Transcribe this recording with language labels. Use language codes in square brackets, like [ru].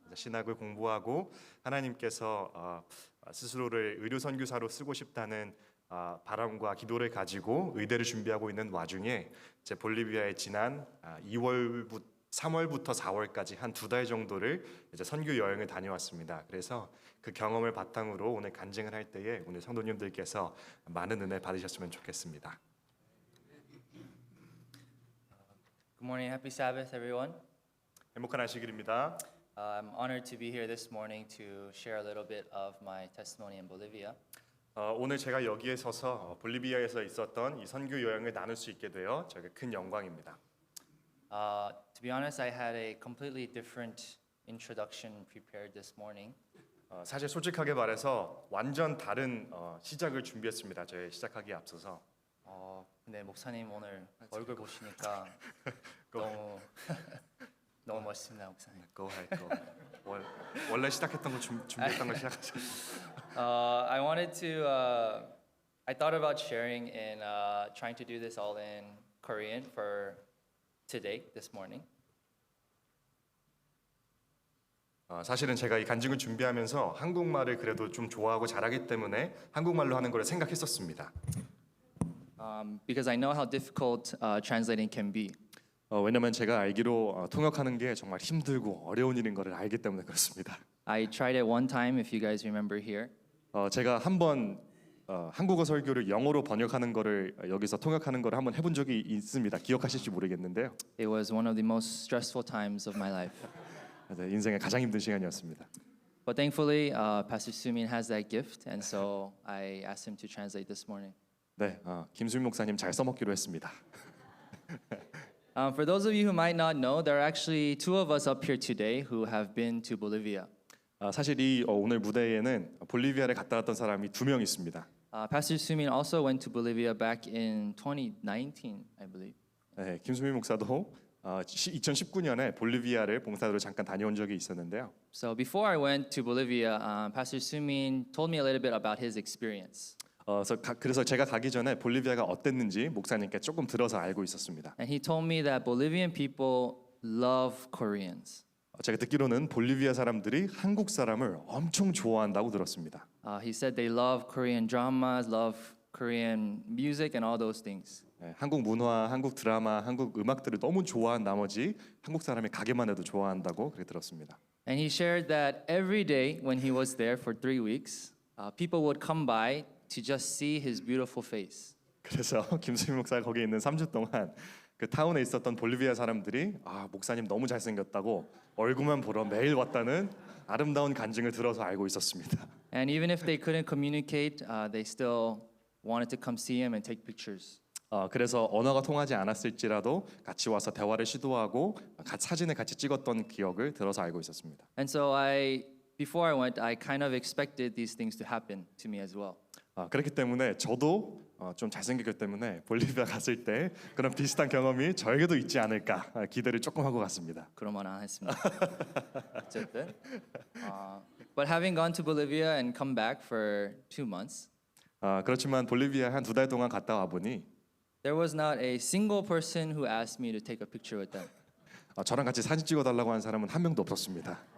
[ko] 신학을 공부하고 하나님께서 스스로를 의료 선교사로 쓰고 싶다는 바람과 기도를 가지고 의대를 준비하고 있는 와중에 제 볼리비아에 지난 2월부터 3월부터 4월까지 한 2달 정도를 이제 선교 여행을 다녀왔습니다. 그래서 그 경험을 바탕으로 오늘 간증을 할 때에 오늘 성도님들께서 많은 은혜 받으셨으면 좋겠습니다. [en] Good morning, happy Sabbath, everyone. [ko] 행복한 안식일입니다. [en] I'm honored to be here this morning to share a little bit of my testimony in Bolivia. [ko] 오늘 제가 여기에 서서 볼리비아에서 있었던 이 선교 여행을 나눌 수 있게 되어 저에게 큰 영광입니다. [en] To be honest, I had a completely different introduction prepared this morning. [ko] 사실 솔직하게 말해서 완전 다른 시작을 준비했습니다. 저희 시작하기에 앞서서. 근데 목사님 오늘 얼굴 보시니까 너무 너무 멋있습니다, 목사님. [en] Go ahead, go. [ko] 원래 시작했던 거 준비했던 거 시작하세요. [en] I wanted to. I thought about sharing and trying to do this all in Korean for today, this morning. [ko] 사실은 제가 이 간증을 준비하면서 한국말을 그래도 좀 좋아하고 잘하기 때문에 한국말로 하는 걸 생각했었습니다. [en] Because I know how difficult translating can be. [ko] 왜냐면 제가 알기로 통역하는 게 정말 힘들고 어려운 일인 것을 알기 때문에 그렇습니다. [en] I tried it one time, if you guys remember here. [ko] 제가 한번 한국어 설교를 영어로 번역하는 거를 여기서 통역하는 거를 한번 해본 적이 있습니다. 기억하실지 모르겠는데요. [en] It was one of the most stressful times of my life. [ko] 네, 인생의 가장 힘든 시간이었습니다. [en] But thankfully, Pastor Sumin has that gift, and so I asked him to translate this morning. [ko] 네, 김수민 목사님 잘 써먹기로 했습니다. [en] For those of you who might not know, there are actually two of us up here today who have been to Bolivia. [ko] 사실 이 오늘 무대에는 볼리비아를 갔다 왔던 사람이 2명 있습니다. [en] Pastor Sumin also went to Bolivia back in 2019, I believe. [ko] 네, 김수민 목사도 2019년에 볼리비아를 봉사로 잠깐 다녀온 적이 있었는데요. [en] So before I went to Bolivia, Pastor Sumin told me a little bit about his experience. [ko] 그래서 제가 가기 전에 볼리비아가 어땠는지 목사님께 조금 들어서 알고 있었습니다. [en] And he told me that Bolivian people love Koreans. [ko] 제가 듣기로는 볼리비아 사람들이 한국 사람을 엄청 좋아한다고 들었습니다. [en] He said they love Korean dramas, love Korean music, and all those things. [ko] 네, 한국 문화, 한국 드라마, 한국 음악들을 너무 좋아한 나머지 한국 사람이 가게만 해도 좋아한다고 그렇게 들었습니다. [en] And he shared that every day when he was there for 3 weeks, people would come by to just see his beautiful face. [ko] 그래서 김수민 목사가 거기 있는 3주 동안 그 타운에 있었던 볼리비아 사람들이 목사님 너무 잘생겼다고 얼굴만 보러 매일 왔다는 아름다운 간증을 들어서 알고 있었습니다. [en] And even if they couldn't communicate, they still wanted to come see him and take pictures. [ko] 그래서 언어가 통하지 않았을지라도 같이 와서 대화를 시도하고 사진을 같이 찍었던 기억을 들어서 알고 있었습니다. [en] And so before I went, I kind of expected these things to happen to me as well. [ko] 그렇기 때문에 저도 좀 잘생겼기 때문에 볼리비아 갔을 때 그런 비슷한 경험이 저에게도 있지 않을까 기대를 조금 하고 갔습니다. 그런 말 안 했습니다. 어쨌든. [en] But having gone to Bolivia and come back for 2 months, [ko] 그렇지만 볼리비아 한 2달 동안 갔다 와 보니 [en] there was not a single person who asked me to take a picture with them. [ko] 저랑 같이 사진 찍어달라고 한 사람은 한 명도 없었습니다.